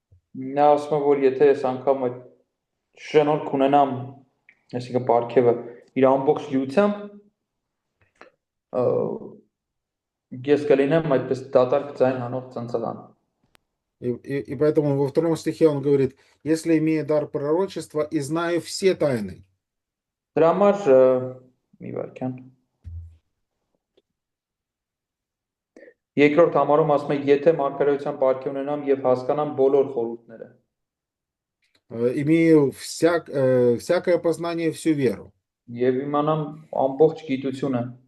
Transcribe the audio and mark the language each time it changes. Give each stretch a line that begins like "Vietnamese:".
Armenian: Նա ասում է, որ եթե ես անգամ այդ շնորհք ունենամ, այսինքն պարգևը իր ամբողջ լիությամբ, ես կլինեմ այդպես դատարկ ձայն հանող ծնծղան։
Russian: И поэтому во 2 стихе он говорит, если имею дар пророчества и знаю все тайны.
Armenian: Դրա համար մի վարքյան։ Երկրորդ համարում ասում է, եթե մարգարեության պարգև ունենամ եւ հասկանամ բոլոր խորհուրդները։
Russian: Имею всякое познание, всю веру.
Armenian: Եվ իմանամ ամբողջ գիտությունը։